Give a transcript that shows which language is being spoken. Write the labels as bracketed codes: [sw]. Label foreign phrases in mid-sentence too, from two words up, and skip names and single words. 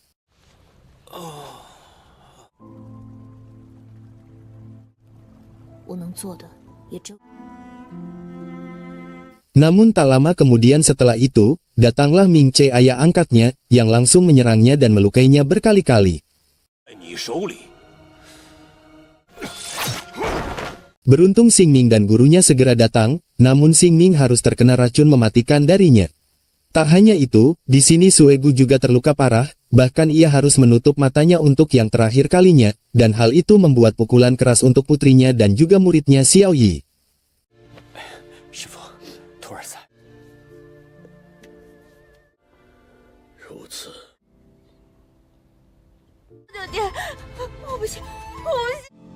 [id] Namun tak lama kemudian setelah itu, datanglah Ming Ce ayah angkatnya, yang langsung menyerangnya dan melukainya berkali-kali. [zh] 在你手里。 [id] Beruntung Xing Ming dan gurunya segera datang, namun Xing Ming harus terkena racun mematikan darinya. Tak hanya itu, di sini Suegu juga terluka parah, bahkan ia harus menutup matanya untuk yang terakhir kalinya, dan hal itu membuat pukulan keras untuk putrinya dan juga muridnya Xiao Yi. [zh] 师傅，徒儿在。如此，爹爹，我不行，我不行。